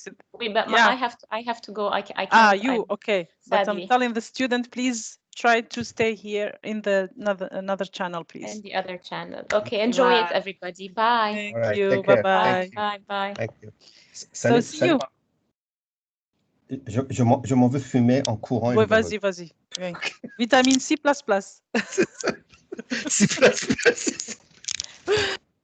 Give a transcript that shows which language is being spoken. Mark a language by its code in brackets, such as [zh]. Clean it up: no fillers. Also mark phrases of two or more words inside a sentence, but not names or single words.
[en] Wait, but Yeah. I have to go. I can't. Ah, you okay? But Sadly. I'm telling the student, please try to stay here in the another channel, please. And the other channel. Okay, enjoy it, everybody. Bye. Thank All right, you. take care. Bye-bye. Bye. Bye. Thank you. So see you. [fr] Je m'en veux fumer en courant. Ouais, vas-y. Oui. Vitamine C++. C++.